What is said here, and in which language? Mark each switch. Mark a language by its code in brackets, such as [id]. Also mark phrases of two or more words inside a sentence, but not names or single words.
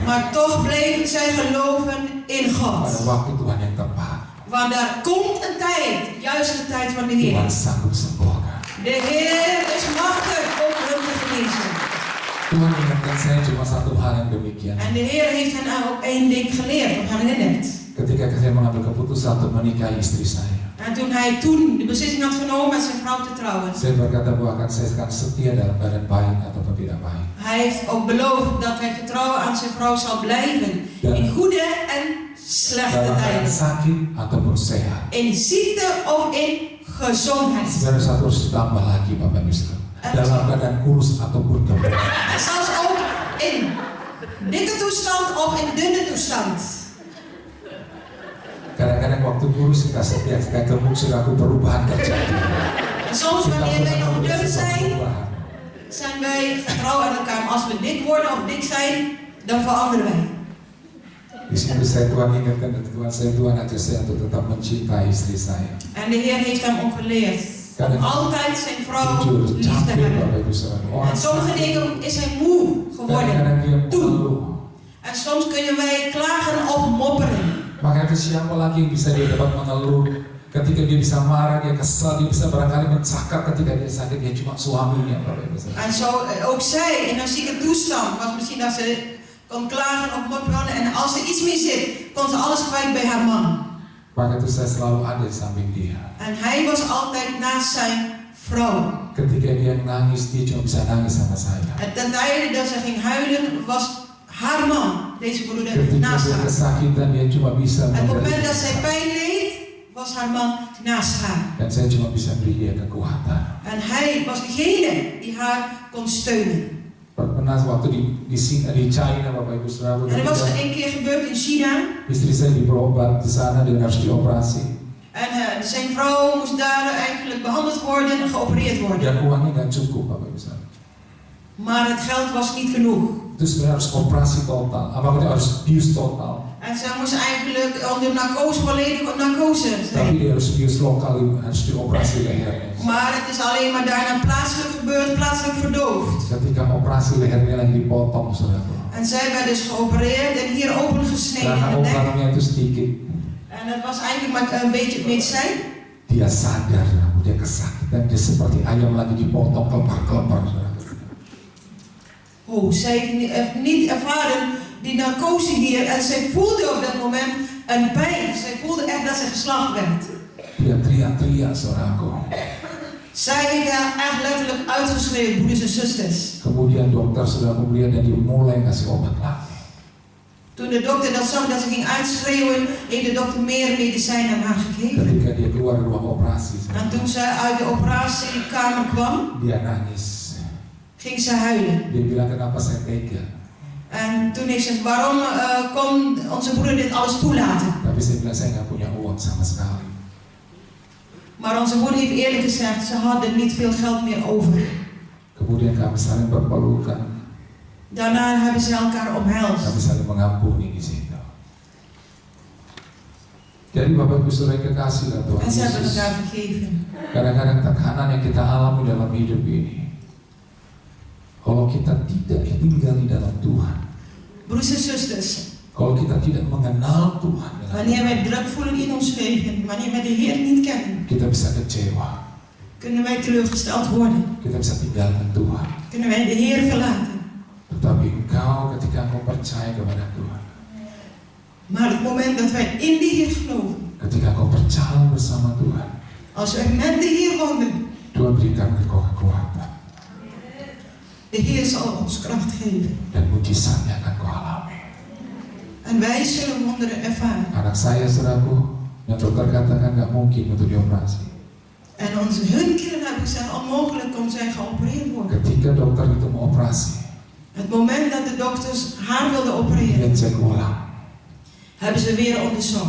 [nl] Maar toch bleven zij geloven in [id] Pada [nl] God. [id] waktu Tuhan yang tepat, [nl] Want daar komt een tijd, juist de tijd van de Heer. [id] Tuhan sanggup sembuhkan. [nl] De Heer is machtig om hun te genezen. [id] Tuhan ingatkan saya cuma satu hal yang demikian. [nl] En de Heer heeft hen ook één ding geleerd, of herinnerd. [id] Ketika saya mengambil keputusan untuk menikahi istri saya, [nl] En toen hij de beslissing had genomen met zijn vrouw te trouwen. [id] saya berkata bahwa saya akan setia dalam keadaan baik ataupun tidak baik. [nl] Hij heeft ook beloofd dat hij getrouw aan zijn vrouw zal blijven. Ja. In goede en slechte [id] Dalam keadaan [nl] tijden. [id] sakit ataupun sehat. [nl] In ziekte of in gezondheid. [id] Saudara satu harus ditambah lagi, Bapak Ibu saudara. Dalam keadaan kurus ataupun gemuk. [nl] En zelfs ook in dikke toestand of in dunne toestand. [id] Kadang-kadang waktu kurus kita setia, kita gemuk sudah perubahan terjadi. [nl] En soms [id] Kita [nl] wanneer wij nog [id] melihat [nl] dun [id] sebuah [nl] zijn, [id] perubahan. [nl] zijn wij getrouw aan elkaar. Maar als we dik worden of dik zijn, dan veranderen wij. [id] Di situ saya Tuhan ingatkan dan Tuhan ajar saya untuk tetap mencintai istri saya. [nl] En de Heer heeft hem ook geleerd om altijd zijn vrouw [id] Jujur, [nl] lief te [id] capek [nl] hebben. [id] Bapak Ibu Saudara. [nl] En sommige dingen is hij moe geworden. [id] Kadang-kadang dia [nl] Toen. [id] mengeluh. [nl] En soms kunnen wij klagen of mopperen. [id] Maka itu siapa lagi yang bisa dia dapat mengeluh? Ketika dia bisa marah, dia kesal, dia bisa barangkali mencakap ketika dia sakit, dia cuma suaminya Bapak Ibu Saudara. [nl] En zo ook zij in een zieke toestand was misschien dat ze kon klagen of mopperen. En als er iets mis zit, kon ze alles kwijt bij haar man. [id] Maka itu saya selalu ada di samping dia. [nl] En hij was altijd naast zijn vrouw. [id] Ketika dia nangis, dia cuma bisa nangis sama saya. [nl] En ten tijde dat ze ging huilen, was haar man, deze broeder, [id] Ketika [nl] naast [id] dia [nl] haar. [id] kesakitan, dia cuma bisa [nl] En op het moment [id] memberi. [nl] dat zij pijn leed, was haar man naast haar. [id] Dan saya cuma bisa beri dia kekuatan. [nl] En hij was degene die haar kon steunen. [id] Pernah waktu di China Bapak Ibu Saudara, [nl] En er was er een keer gebeurd in China. [id] istri saya berobat di sana dan harus dioperasi. [nl] En zijn vrouw moest daar eigenlijk behandeld worden en geopereerd worden. [id] Dan uangnya nggak cukup Bapak Ibu Saudara. [nl] Maar het geld was niet genoeg. [id] Terus sebenarnya harus operasi total, apakah harus bius total. [nl] En zij moest eigenlijk onder narcose, volledig op narcose [id] Tapi [nl] zijn. [id] dia harus bius lokal, harus dioperasi lehernya. [nl] Maar het is alleen maar daarna plaatselijk gebeurd, plaatselijk verdoofd. [id] Ketika operasi lehernya lagi dipotong Saudara. [nl] En zij werd dus geopereerd en hier opengesneden [id] Karena [nl] in de nek. [id] operasinya itu sedikit, [nl] En het was eigenlijk maar een beetje medicijn. [id] dia sadar, dia kesakitan, dia seperti ayam lagi dipotong kelepar-kelepar. [nl] Oh, zij heeft niet ervaren die narcose hier en zij voelde op dat moment een pijn. Zij voelde echt dat ze geslacht werd. [id] Dia teriak-teriak Saudaraku. [nl] Zij heeft haar echt letterlijk uitgeschreeuwd, broeders en zusters. [id] Kemudian dokter sudah melihat dan dia mulai kasih obat lagi. [nl] Toen de dokter dat zag dat ze ging uitschreeuwen, heeft de dokter meer medicijn aan haar gegeven. [id] Ketika dia keluar dari ruang operasi, [nl] En toen zij uit de operatiekamer kwam, [id] dia nangis. [nl] ging ze huilen. [id] Dia bilang, kenapa saya tega? [nl] En toen heeft ze gezegd, waarom kon onze broeder dit alles toelaten? [id] Tapi saya bilang, saya nggak punya uang sama sekali. [nl] Maar onze moeder heeft eerlijk gezegd, ze hadden niet veel geld meer over. [id] Kemudian kami saling berpelukan, [nl] Daarna hebben ze elkaar omhelst. [id] kami saling mengampuni di situ. Jadi Bapak Ibu Saudara yang kekasih dalam Tuhan [nl] En ze hebben [id] Yesus, [nl] elkaar vergeven. [id] kadang-kadang tekanan yang kita alami dalam hidup ini, kalau kita tidak tinggal di dalam Tuhan, [nl] Broers en zusters, [id] kalau kita tidak mengenal Tuhan, [nl] wanneer wij druk voelen in ons leven, wanneer wij de Heer niet kennen, [id] kita bisa kecewa, [nl] kunnen wij teleurgesteld worden. [id] kita bisa tinggalkan Tuhan. [nl] Kunnen wij de Heer verlaten. [id] Tetapi engkau ketika engkau percaya kepada Tuhan, [nl] Maar het moment dat wij in de Heer geloven, [id] ketika engkau berjalan bersama Tuhan, [nl] als wij met de Heer wandelen, [id] Tuhan berikan engkau kekuatan [nl] de Heer zal ons kracht geven. [id] dan mujizatnya akan kau alami. [nl] En wij zullen wonderen ervaren. [id] Anak saya saudaraku, yang dokter katakan nggak mungkin untuk dioperasi. [nl] En hun kinderen hebben gezegd, onmogelijk kon zij geopereerd worden. [id] Ketika dokter itu mau operasi, [nl] Het moment dat de dokters haar wilden opereren, [id] dia cek ulang, [nl] hebben ze weer onderzocht.